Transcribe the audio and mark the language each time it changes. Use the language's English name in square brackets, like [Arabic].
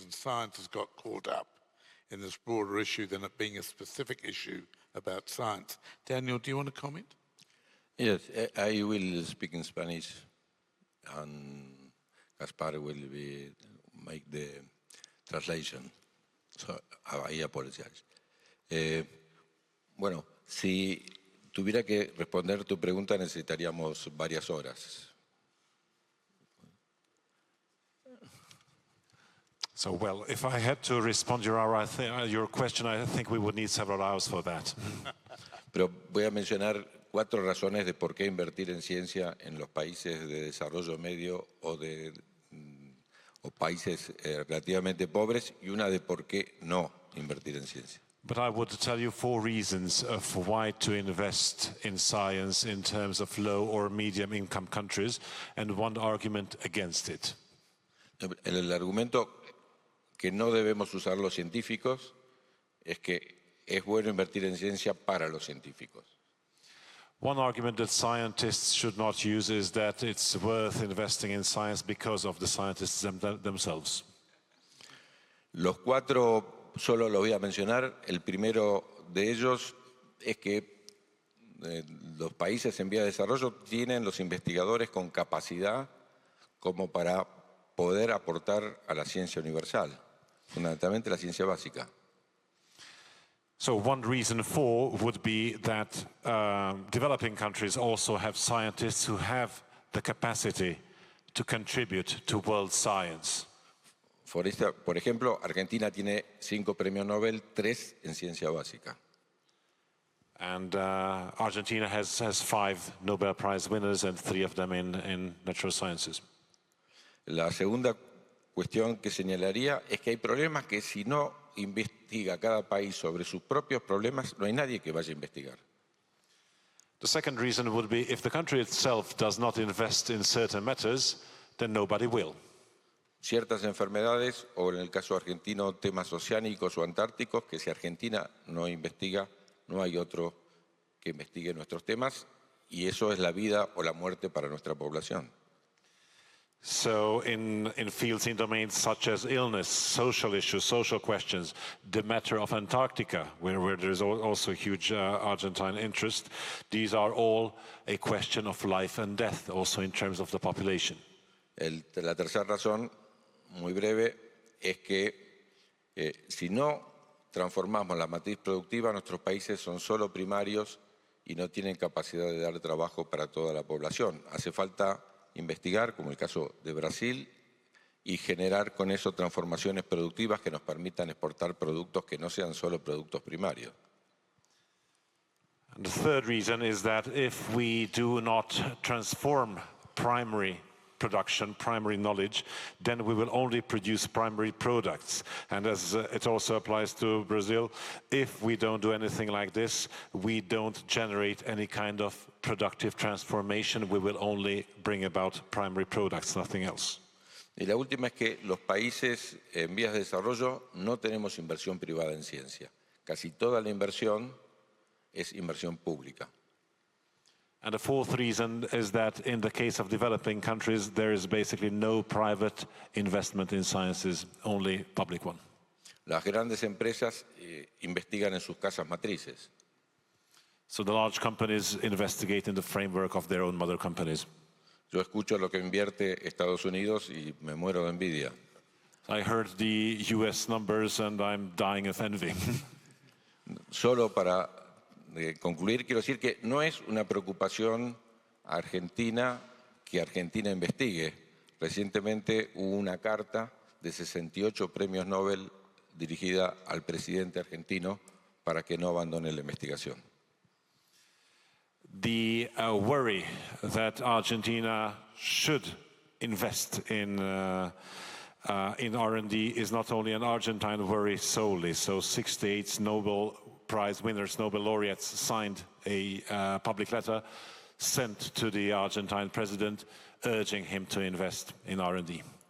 [English] And science has got caught up in this broader issue than it being a specific issue about science. Daniel, do you want to comment? Yes, I will speak in Spanish, and Gaspar will make the translation. So I apologize. [Spanish] Bueno, si tuviera que responder tu pregunta necesitaríamos varias horas. [English] So, well, if I had to respond your question, I think we would need several hours for that. [Spanish] Pero voy a mencionar 4 razones de por qué invertir en ciencia en los países de desarrollo medio o países relativamente pobres y una de por qué no invertir en ciencia. [English] But I would tell you 4 reasons for why to invest in science in terms of low or medium income countries and one argument against it. [Spanish] El argumento que no debemos usar los científicos es que es bueno invertir en ciencia para los científicos. [English] One argument that scientists should not use is that it's worth investing in science because of the scientists themselves. [Spanish] Los 4 solo los voy a mencionar. El primero de ellos es que los países en vía de desarrollo tienen los investigadores con capacidad como para poder aportar a la ciencia universal, fundamentalmente la ciencia básica. [English] So one reason for would be that developing countries also have scientists who have the capacity to contribute to world science. [Spanish] Por ejemplo, Argentina tiene 5 premios Nobel, 3 en ciencia básica. [English] And Argentina has 5 Nobel Prize winners and 3 of them in natural sciences. [Spanish] La segunda cuestión que señalaría es que hay problemas que si no investiga cada país sobre sus propios problemas, no hay nadie que vaya a investigar. [English] The second reason would be if the country itself does not invest in certain matters, then nobody will. [Spanish] Ciertas enfermedades, o en el caso argentino, temas oceánicos o antárticos, que si Argentina no investiga, no hay otro que investigue nuestros temas, y eso es la vida o la muerte para nuestra población. [English] So in fields, in domains such as illness, social issues, social questions, the matter of Antarctica, where there is also huge Argentine interest, these are all a question of life and death, also in terms of the population. [Spanish] La tercera razón, muy breve, es que si no transformamos la matriz productiva, nuestros países son solo primarios y no tienen capacidad de dar trabajo para toda la población. Hace falta investigar, como el caso de Brasil, y generar con eso transformaciones productivas que nos permitan exportar productos que no sean solo productos primarios. [English] And the third reason is that if we do not transform primary production, primary knowledge, then we will only produce primary products. And as it also applies to Brazil, if we don't do anything like this, we don't generate any kind of productive transformation. We will only bring about primary products, nothing else. [Spanish] Y la última es que los países en vías de desarrollo no tenemos inversión privada en ciencia. Casi toda la inversión es inversión pública. [English] And the fourth reason is that in the case of developing countries, there is basically no private investment in sciences, only public one. [Spanish] Las grandes empresas investigan en sus casas matrices. [English] So the large companies investigate in the framework of their own mother companies. [Spanish] Yo escucho lo que invierte Estados Unidos y me muero de envidia. [English] I heard the US numbers and I'm dying of envy. [Spanish] Solo para concluir, quiero decir que no es una preocupación argentina que Argentina investigue. Recientemente hubo una carta de 68 premios Nobel dirigida al presidente argentino para que no abandone la investigación. [English] The worry that Argentina should invest in R&D is not only an Argentine worry solely. So 68 Nobel Prize winners, Nobel laureates, signed a public letter sent to the Argentine president urging him to invest in R&D.